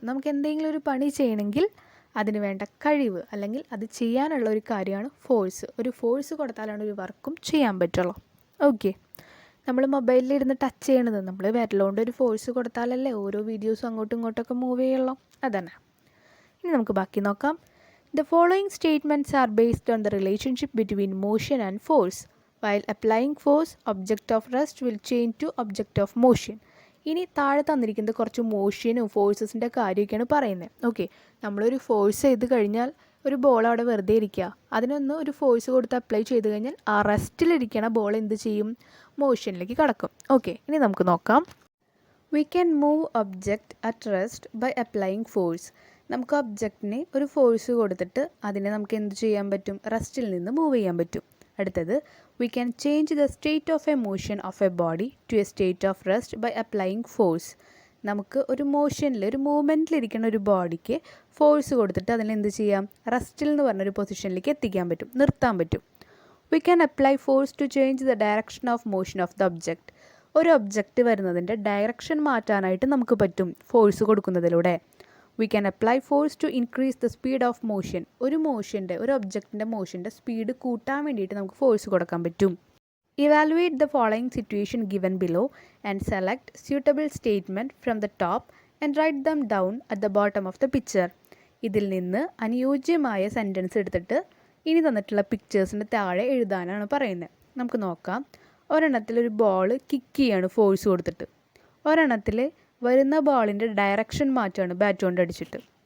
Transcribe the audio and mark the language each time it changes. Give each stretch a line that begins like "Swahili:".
Malayalam: നമുക്ക് എന്തെങ്കിലും ഒരു പണി ചെയ്യണമെങ്കിൽ അതിന് വേണ്ട കഴിവ് അല്ലെങ്കിൽ അത് ചെയ്യാനുള്ള ഒരു കാര്യമാണ് ഫോഴ്സ്. ഒരു ഫോഴ്സ് കൊടുത്താലാണ് ഒരു വർക്കും ചെയ്യാൻ പറ്റുള്ളൂ. ഓക്കെ. നമ്മൾ മൊബൈലിൽ ഇരുന്ന് ടച്ച് ചെയ്യണത് നമ്മൾ വിരലുകൊണ്ട് ഒരു ഫോഴ്സ് കൊടുത്താലല്ലേ ഓരോ വീഡിയോസും അങ്ങോട്ടും ഇങ്ങോട്ടൊക്കെ മൂവ് ചെയ്യുള്ളൂ. അതന്നെ. ഇനി നമുക്ക് ബാക്കി നോക്കാം.
English: The following statements are based on the relationship between motion and force. While applying force, object of rest will change to object of motion.
Malayalam: ഇനി താഴെ തന്നിരിക്കുന്നത് കുറച്ച് മോഷനും ഫോഴ്സസിൻ്റെ കാര്യമൊക്കെയാണ് പറയുന്നത്. ഓക്കെ. നമ്മളൊരു ഫോഴ്സ് ചെയ്ത് കഴിഞ്ഞാൽ ഒരു ബോൾ അവിടെ വെറുതെ ഇരിക്കുക, അതിനൊന്ന് ഒരു ഫോഴ്സ് കൊടുത്ത് അപ്ലൈ ചെയ്ത് കഴിഞ്ഞാൽ ആ റെസ്റ്റിലിരിക്കണ ബോൾ എന്ത് ചെയ്യും? മോഷനിലേക്ക് കടക്കും. ഓക്കെ. ഇനി നമുക്ക് നോക്കാം.
English: We can move object at rest by applying force.
Malayalam: നമുക്ക് ഒബ്ജക്റ്റിന് ഒരു ഫോഴ്സ് കൊടുത്തിട്ട് അതിനെ നമുക്ക് എന്ത് ചെയ്യാൻ പറ്റും? റെസ്റ്റിൽ നിന്ന് മൂവ് ചെയ്യാൻ പറ്റും. അടുത്തത്,
English: we can change the state of a motion of a body to a state of rest by applying force.
Malayalam: നമുക്ക് ഒരു മോഷനിൽ, ഒരു മൂവ്മെൻറ്റിലിരിക്കുന്ന ഒരു ബോഡിക്ക് ഫോഴ്സ് കൊടുത്തിട്ട് അതിനെന്ത് ചെയ്യാം? റെസ്റ്റിൽ എന്ന് പറഞ്ഞൊരു പൊസിഷനിലേക്ക് എത്തിക്കാൻ പറ്റും, നിർത്താൻ പറ്റും.
English: We can apply force to change the direction of motion of the object.
Malayalam: ഒരു ഒബ്ജക്റ്റ് വരുന്നതിൻ്റെ ഡയറക്ഷൻ മാറ്റാനായിട്ട് നമുക്ക് പറ്റും force കൊടുക്കുന്നതിലൂടെ.
English: We can apply force to increase the speed of motion.
Malayalam: ഒരു ഒബ്ജക്റ്റിൻ്റെ മോഷൻ്റെ സ്പീഡ് കൂട്ടാൻ വേണ്ടിയിട്ട് നമുക്ക് ഫോഴ്സ് കൊടുക്കാൻ പറ്റും.
English: Evaluate the following situation given below and select suitable statement from the top and write them down at the bottom of the picture.
Malayalam: ഇതിൽ നിന്ന് അനുയോജ്യമായ sentence എടുത്തിട്ട് ഇനി തന്നിട്ടുള്ള പിക്ചേഴ്സിൻ്റെ താഴെ എഴുതാനാണ് പറയുന്നത്. നമുക്ക് നോക്കാം. ഒരെണ്ണത്തിൽ ഒരു ബോൾ കിക്ക് ചെയ്യാണ് ഫോഴ്സ് കൊടുത്തിട്ട്. ഒരെണ്ണത്തിൽ വരുന്ന ബോളിൻ്റെ ഡയറക്ഷൻ മാറ്റുകയാണ് ബാറ്റ് കൊണ്ട് അടിച്ചിട്ട്.